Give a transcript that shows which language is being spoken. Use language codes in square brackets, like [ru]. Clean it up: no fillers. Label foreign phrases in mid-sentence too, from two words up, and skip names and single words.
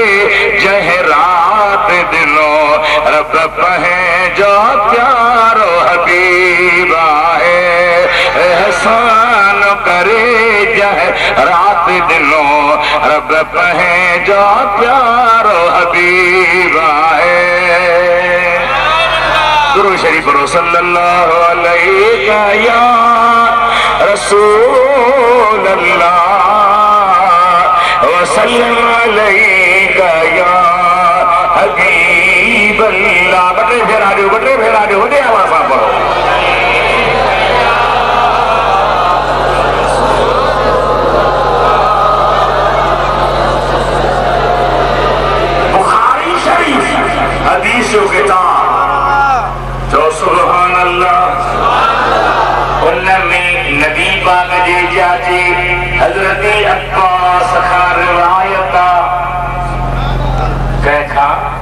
[sd] जंहिं रात दिनो रब पंहिंजो प्यारो हबीब आहे एहसान करे जंहिं रात दिनो रब पंहिंजो प्यारो हबीब आहे दुरूद शरीफ पढ़ो [ar] صلى الله عليه يا رسول الله وسلم عليك يا حبيب الله [sd] बटे फेरा दो वॾे आवाज़ सां पढ़ो बुखारी शरीफ हदीस जो किताब जो सुभान अल्लाह उनमें नबी पाक जे चाचे हजरत अब्बास खां रिवायत कंहिंखां